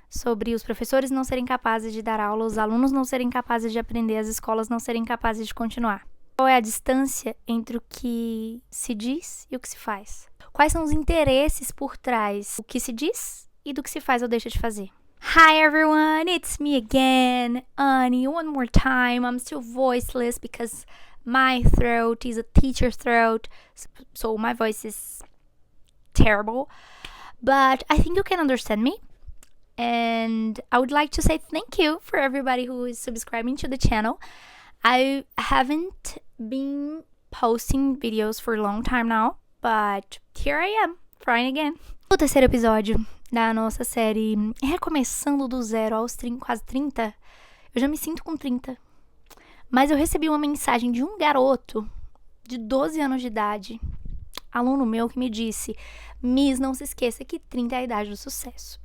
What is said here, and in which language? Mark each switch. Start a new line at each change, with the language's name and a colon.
Portuguese: Sobre os professores não serem capazes de dar aula, os alunos não serem capazes de aprender, as escolas não serem capazes de continuar? Qual é a distância entre o que se diz e o que se faz? Quais são os interesses por trás do que se diz e do que se faz ou deixa de fazer?
English: Hi everyone, it's me again, Annie, one more time. I'm still voiceless because my throat is a teacher throat, so my voice is terrible. But I think you can understand me. And I would like to say thank you for everybody who is subscribing to the channel. I haven't been posting videos for a long time now, but here I am, trying again.
Portuguese: O terceiro episódio da nossa série Recomeçando do Zero aos quase 30, eu já me sinto com 30. Mas eu recebi uma mensagem de um garoto de 12 anos de idade, aluno meu, que me disse: Miss, não se esqueça que 30 é a idade do sucesso.